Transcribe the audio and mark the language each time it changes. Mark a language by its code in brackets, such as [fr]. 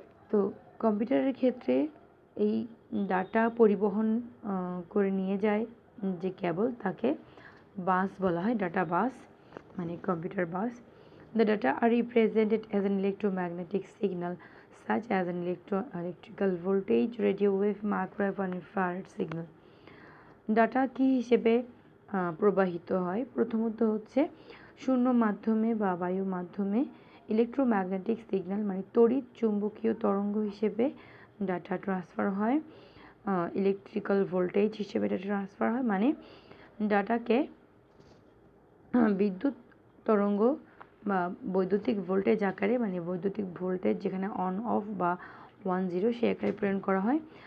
[bn] তো কম্পিউটারের ক্ষেত্রে এই ডাটা পরিবহন করে নিয়ে যায় যে কেবল, তাকে বাস বলা হয়, ডাটা বাস মানে computer bus. [en] The data are represented as an electromagnetic signal such as an electrical voltage, radio wave, microwave and infrared signal. [bn] Data কি হিসেবে প্রবাহিত হয়? প্রথমত হচ্ছে শূন্য মাধ্যমে বা বায়ু মাধ্যমে ইলেকট্রোম্যাগনেটিক সিগন্যাল মানে তড়িৎ চুম্বকীয় তরঙ্গ হিসেবে ডাটা ট্রান্সফার হয়, ইলেকট্রিক্যাল ভোল্টেজ হিসেবে ডাটা ট্রান্সফার হয় মানে ডাটাকে বিদ্যুৎ তরঙ্গ বা বৈদ্যুতিক ভোল্টেজ আকারে মানে বৈদ্যুতিক ভোল্টেজ যেখানে অন অফ বা 1-0 সে আকারে প্রেরণ করা হয়।